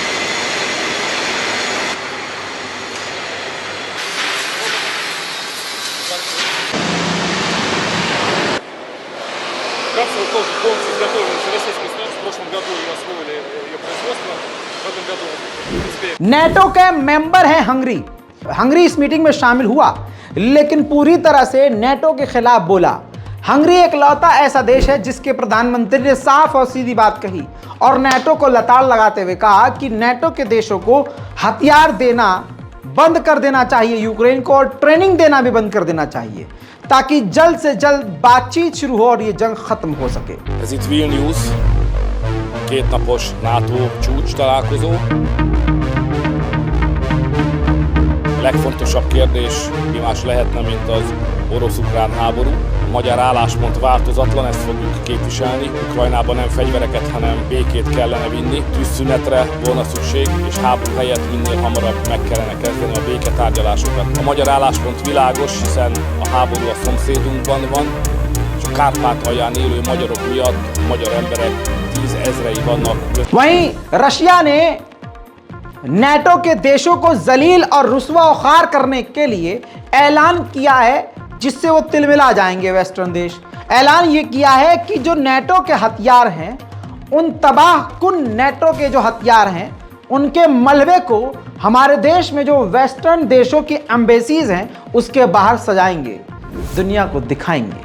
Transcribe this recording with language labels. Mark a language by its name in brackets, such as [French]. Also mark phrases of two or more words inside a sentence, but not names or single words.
[Russian] Капсула тоже полностью изготовлена российской стороны. В прошлом году мы освоили ее производство. В этом году, в принципе, [Hindi] नेटो के मेंबर हैं हंगरी। हंगरी इस मीटिंग में शामिल हुआ, लेकिन पूरी तरह से नेटो के खिलाफ बोला। हंगरी एक लौता ऐसा देश है जिसके प्रधानमंत्री ने साफ और सीधी बात कही और नेटो को लताड़ लगाते हुए कहा कि नेटो के देशों को हथियार देना बंद कर देना चाहिए यूक्रेन को, और ट्रेनिंग देना भी बंद कर देना चाहिए, ताकि जल्द से जल्द बातचीत शुरू हो और ये जंग खत्म हो सके। [Hungarian] Ez itt Vilnius, kétnapos NATO csúcs találkozó. Legfontosabb kérdés mi más lehetne, mint az orosz-ukrán háború. A magyar álláspont változatlan, ezt fogjuk képviselni. Ukrajnában nem fegyvereket, hanem békét kellene vinni. Tűzszünetre volna szükség, és háború helyett minél hamarabb meg kellene kezdeni a béketárgyalásokat. A magyar álláspont világos, hiszen a háború a szomszédunkban van, és a Kárpátalján élő magyarok miatt a magyar emberek 10 000-ei vannak. [Hindi] वहीं रशिया ने नेटो के देशों को जलील और रुस्वा खार करने के लिए ऐलान किया है, जिससे वो तिलमिला जाएंगे वेस्टर्न देश। ऐलान ये किया है कि जो नेटो के हथियार हैं, उन तबाह कुन नेटो के जो हथियार हैं, उनके मलबे को हमारे देश में जो वेस्टर्न देशों की एम्बेसीज हैं उसके बाहर सजाएंगे, दुनिया को दिखाएंगे।